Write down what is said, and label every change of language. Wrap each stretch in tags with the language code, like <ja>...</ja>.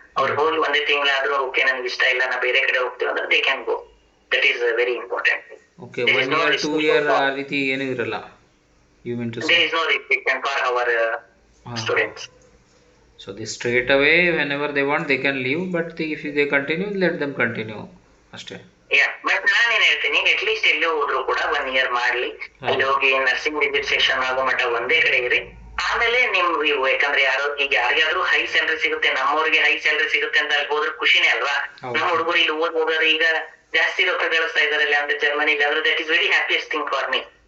<kn>ಅವ್ರು ಹೋಗಿ ಒಂದೇ ತಿಂಗಳಾದ್ರೂ ಓಕೆ ನನ್ಗೆ ಇಷ್ಟ ಇಲ್ಲ, ನಾ ಬೇರೆ ಕಡೆ ಹೋಗ್ತೀವಿ ಅಂದ್ರೆ</kn> <en>They can go. That is very important.</en> <kn>Okay, 1 year 2 year ಆ ರೀತಿ ಏನೂ ಇರಲ್ಲ.</kn> <en>You mean to say there is no restriction for our students. So they straight away whenever they want they can leave, but if they continue, let them continue ಅಷ್ಟೇ.</en> <kn>But ನಾನೇನ್ ಹೇಳ್ತೀನಿ,</kn> <en>at least</en> <kn>ಎಲ್ಲೇ ಹೋದ್ರು ಕೂಡ 1 year ಮಾಡ್ಲಿ, ಅಲ್ಲಿ ಹೋಗಿ nursing registration ಆಗೋ ಮಟ್ಟ ಒಂದೇ ಕಡೆ ಇರಿ. ಆಮೇಲೆ ನೀವು ಯಾಕಂದ್ರೆ ಈಗ ಯಾರಿಗಾದ್ರೂ ಹೈ ಸ್ಯಾಲರಿ ಸಿಗುತ್ತೆ, ನಮ್ಮವ್ರಿಗೆ ಹೈ ಸ್ಯಾಲರಿ ಸಿಗುತ್ತೆ ಅಂತ ಅಲ್ಲಿ ಹೋದ್ರೆ ಖುಷಿನೇ ಅಲ್ವಾ. ನಮ್ಮ ಹುಡುಗರು ಇಲ್ಲಿ ಹೋಗೋರು ಈಗ ಜಾಸ್ತಿ ರೊಕ್ಕ ಗಳಿಸ್ತಾ ಇದಾರೆ ಅಂದ್ರೆ ಜರ್ಮನಿಲಿ, ಆದ್ರೆ</kn> <en>That is very happiest thing for me.</en>